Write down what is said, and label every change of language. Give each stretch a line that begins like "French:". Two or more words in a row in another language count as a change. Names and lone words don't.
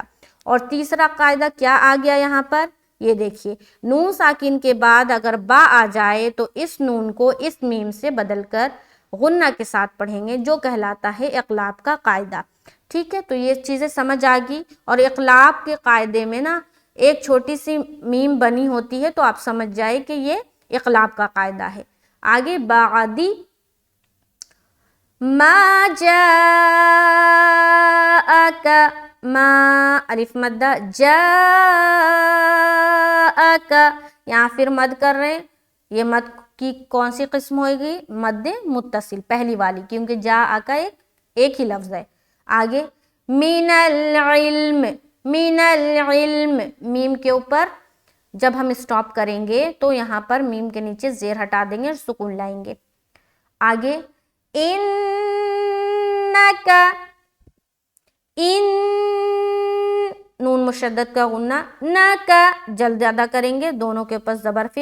Urdu: اور تیسرا قاعدہ کیا آ گیا یہاں پر، یہ دیکھیے نون ساکن کے بعد اگر با آ جائے تو اس نون کو اس میم سے بدل کر غنہ کے ساتھ پڑھیں گے، جو کہلاتا ہے اقلاب کا قاعدہ۔ ٹھیک ہے، تو یہ چیزیں سمجھ آ گئی۔ اور اقلاب کے قاعدے میں نا ایک چھوٹی سی میم بنی ہوتی ہے تو آپ سمجھ جائے کہ یہ اقلاب کا قاعدہ ہے۔ آگے بعدی،
Arabic: ما جاءک،
Urdu: ما الف مدہ، جاءک یہاں پھر مد کر رہے ہیں، یہ مد کی کون سی قسم ہوئے گی، مد متصل پہلی والی، کیونکہ جاءک ایک ہی لفظ ہے۔ آگے
Arabic: من العلم، من العلم
Urdu: میم کے اوپر جب ہم اسٹاپ کریں گے تو یہاں پر میم کے نیچے زیر ہٹا دیں گے اور سکون لائیں گے۔ آگے انک، ان نون مشدد کا غنہ، نک جلد ادا کریں گے، دونوں کے اوپر زبر پھر۔